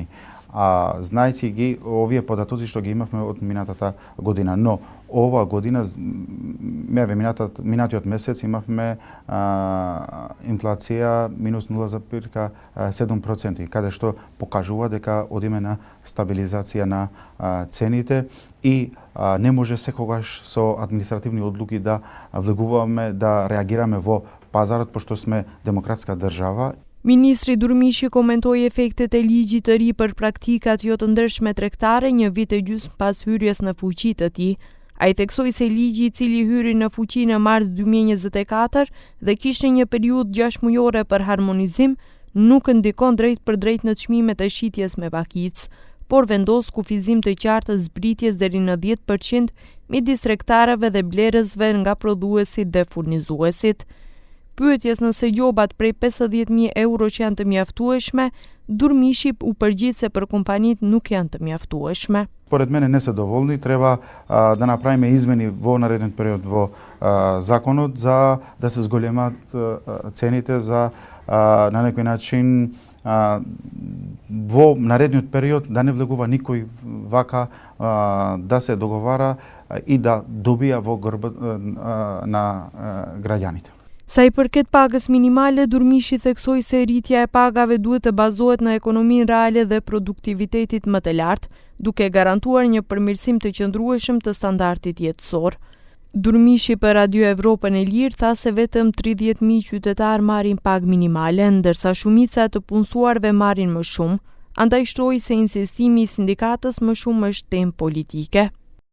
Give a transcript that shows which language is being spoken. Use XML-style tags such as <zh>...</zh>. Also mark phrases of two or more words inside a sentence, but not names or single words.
<mk>Знајќи ги овие податоци што ги имавме од минатата година, но ова година, минатиот месец имавме инфлација минус 0,7%, каде што покажува дека одиме на стабилизација на цените и не може секогаш со административни одлуки да влегуваме, да реагираме во пазарот, пошто сме демократска држава.</mk> <sq>Ministri Durmishi komentoi efektet e ligjit të ri për praktikat jo të ndershme tregtare një vit e gjysmë pas hyrjes në fuqi të tij. Ai theksoi se ligji i cili hyri në fuqi në mars 2024 dhe kishte një periudhë 6 mujore për harmonizim, nuk ndikon drejt për drejt në çmimet e shitjes me pakicë, por vendos kufizim të qartë të zbritjes deri në 10% midis tregtarëve dhe blerësve nga prodhuesit dhe furnizuesit. Pyetjes nëse gjobat prej 50.000 euro që janë të mjaftueshme, Durmishi u përgjigj se për kompanitë nuk janë të mjaftueshme.</sq> <mk>Поред мене не се доволни, треба да направиме измени во наредниот период во законот за да се зголемат цените за на некој начин во наредниот период да не влегува никој вака да се договара и да добија во грб на граѓаните.</mk> <sq>Sa I përket pagës minimale, Durmishi theksoi se rritja e pagave duhet të bazohet në ekonominë reale dhe produktivitetit më të lartë, duke garantuar një përmirësim të qëndrueshëm të standardit jetësor. Durmishi për Radio Evropën e Lirë tha se vetëm 30.000 qytetarë marrin pagë minimale, ndërsa shumica e të punësuarve marrin më shumë, andaj shtroi se insistimi I sindikatës më shumë është temë politike.</sq>